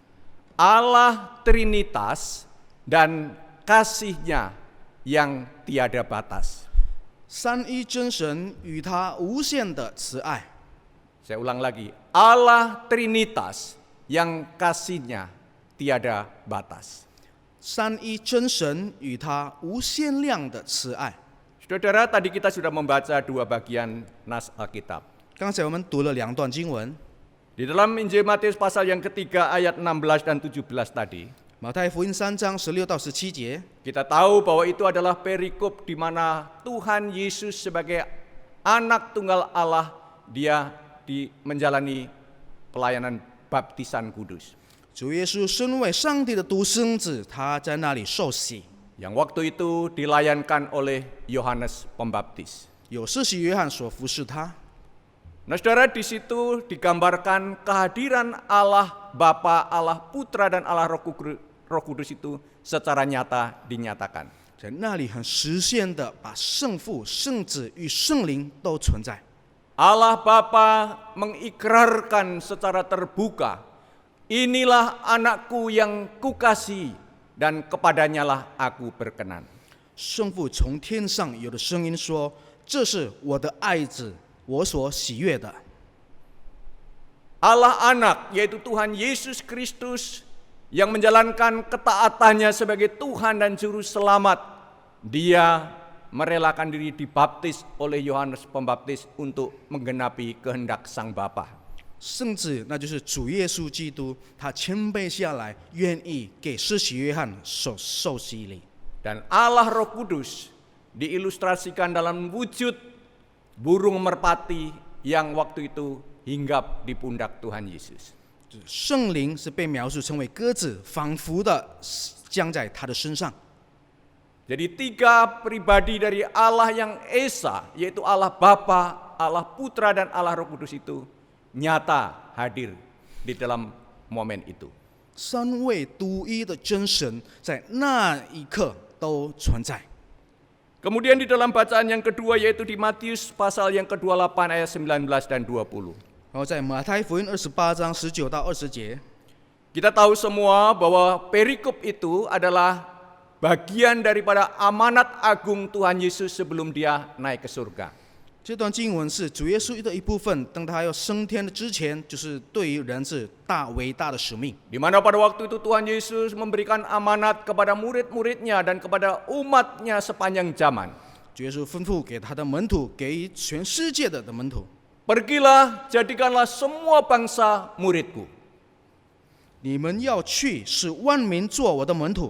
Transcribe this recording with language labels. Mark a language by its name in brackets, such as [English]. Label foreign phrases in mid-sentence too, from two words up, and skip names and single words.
[Indonesian] Allah Trinitas dan kasih-Nya yang tiada batas. [Chinese] 三一真神与他无限的慈爱。 [Indonesian] Saya ulang lagi, Allah Trinitas yang kasih-Nya tiada batas. [Chinese] 三一真神与他无限量的慈爱。 [Indonesian] Saudara, tadi kita sudah membaca dua bagian nas Alkitab. [Chinese] 刚才我们读了2段经文， [Indonesian] Di dalam Injil Matius pasal yang ketiga ayat 16 dan 17 tadi, [Chinese] 马太福音3章16到17节， [Indonesian] kita tahu bahwa itu adalah perikop di mana Tuhan Yesus sebagai anak tunggal Allah, dia menjalani pelayanan baptisan kudus. [Chinese] 主耶稣身为上帝的独生子，他在那里受洗， [Indonesian] Yang waktu itu dilayankan oleh Yohanes Pembaptis. [Chinese] 有施洗约翰所服侍他。 [Indonesian] Nah saudara, di situ digambarkan kehadiran Allah Bapa, Allah Putra, dan Allah Roh Kudus itu secara nyata dinyatakan. [Chinese] 在那里很实现的把圣父、圣子与圣灵都存在。 [Indonesian] Allah Bapa mengikrarkan secara terbuka, inilah anakku yang kukasihi dan kepadanya lah aku berkenan. [Chinese] 圣父从天上有的声音说：“这是我的爱子，我所喜悦的。” [Indonesian] Allah Anak, yaitu Tuhan Yesus Kristus, yang menjalankan ketaatannya sebagai Tuhan dan Juru Selamat, dia merelakan diri dibaptis oleh Yohanes Pembaptis untuk menggenapi kehendak Sang Bapa. [Chinese] 圣子，那就是主耶稣基督，他谦卑下来，愿意给施洗约翰受洗礼。 [Indonesian] Dan Allah Roh Kudus diilustrasikan dalam wujud burung merpati yang waktu itu hinggap di pundak Tuhan Yesus. [Chinese] 圣灵是被描述成为鸽子，仿佛的降在他的身上。 [Indonesian] Jadi tiga pribadi dari Allah yang Esa, yaitu Allah Bapa, Allah Putra, dan Allah Roh Kudus itu nyata hadir di dalam momen itu. [Chinese] 三位独一的真神在那一刻都存在。 [Indonesian] Kemudian di dalam bacaan yang kedua, yaitu di Matius pasal yang ke-28 ayat 19 dan 20. [Chinese] 然后在马太福音28章19到20节， [Indonesian] Kita tahu semua bahwa perikop itu adalah bagian daripada amanat agung Tuhan Yesus sebelum dia naik ke surga. [Chinese] 这段经文是主耶稣的一部分，当他要升天的之前，就是对于人是伟大的使命。 [Indonesian] Di mana pada waktu itu Tuhan Yesus memberikan amanat kepada murid-muridnya dan kepada umatnya sepanjang zaman. [Chinese] 主耶稣吩咐给他的门徒，给全世界的门徒， [Indonesian] Pergilah, jadikanlah semua bangsa muridku. [Chinese] 你们要去，使万民做我的门徒。